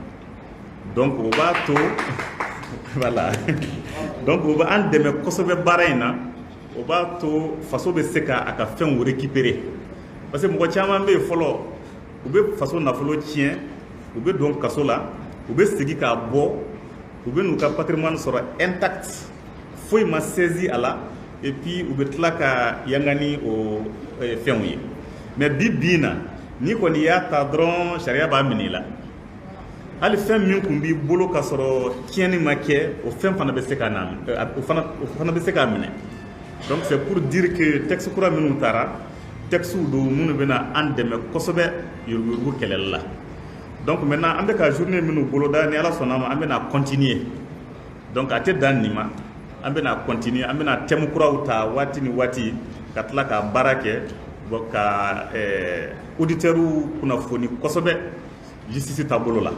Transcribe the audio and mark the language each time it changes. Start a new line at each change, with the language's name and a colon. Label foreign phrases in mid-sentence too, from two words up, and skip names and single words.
Bambara: Donc o b'a to
French: voilà donc
Bambara: o bɛ an dɛmɛ kosɛbɛ baara in na o b'a to faso bɛ se ka a ka fɛnw
French: récupérer parce
Bambara: que mɔgɔ caman bɛ yen fɔlɔ u bɛ faso nafolo tiɲɛ u bɛ don kaso la u bɛ segin k'a bɔ u bɛ n'u ka patrimoine sɔrɔ intact foyi ma saisi a la
French: et puis
Bambara: u bɛ tila ka yanga ni o fɛnw ye mais bi na ni kɔni y'a ta dɔrɔn sariya b'a minɛ i la hali fɛn min kun b'i bolo ka sɔrɔ tiɲɛni ma kɛ o fɛn fana bɛ se ka na o fana bɛ se k'a minɛ.
French: Donc c'est pour dire que
Bambara: texte kura minnu taara texte don minnu bɛna an dɛmɛ kosɛbɛ yuruguyurugu kɛlɛli la.
French: Donc maintenant
Bambara: an bɛ ka journée minnu boloda ni Ala sɔnna ma an bɛna
French: continuer donc
Bambara: a tɛ dan nin ma an bɛna continuer an bɛna thème kuraw ta waati ni waati ka tila ka baara kɛ bon ka auditeurs kunnafoni kosɛbɛ justice taabolo la.